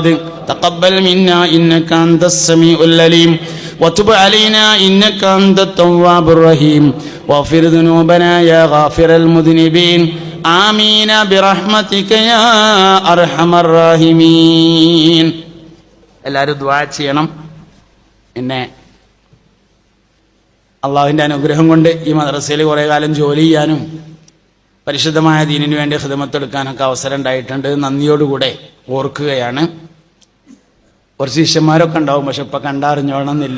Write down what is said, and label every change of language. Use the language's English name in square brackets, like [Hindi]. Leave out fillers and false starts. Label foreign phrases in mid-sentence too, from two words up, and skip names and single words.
[Arabic] تقبل منا إنك أنت السميع العليم وتب علينا إنك أنت التواب الرحيم. واغفر ذنوبنا يا غافر المذنبين. آمين برحمتك يا أرحم الراحمين. [Malayalam] എല്ലാവരും ദുആ ചെയ്യണം. പിന്നെ അള്ളാഹുവിൻ്റെ അനുഗ്രഹം കൊണ്ട് ഈ മദ്രസയിൽ കുറേ കാലം ജോലി ചെയ്യാനും പരിശുദ്ധമായ ദീനിനു വേണ്ടി ഖിദ്മത്തെടുക്കാനൊക്കെ അവസരം ഉണ്ടായിട്ടുണ്ട്. നന്ദിയോടുകൂടെ ഓർക്കുകയാണ്. കുറച്ച് ശിഷ്യന്മാരൊക്കെ ഉണ്ടാവും, പക്ഷെ ഇപ്പം കണ്ടറിഞ്ഞോളണമെന്നില്ല.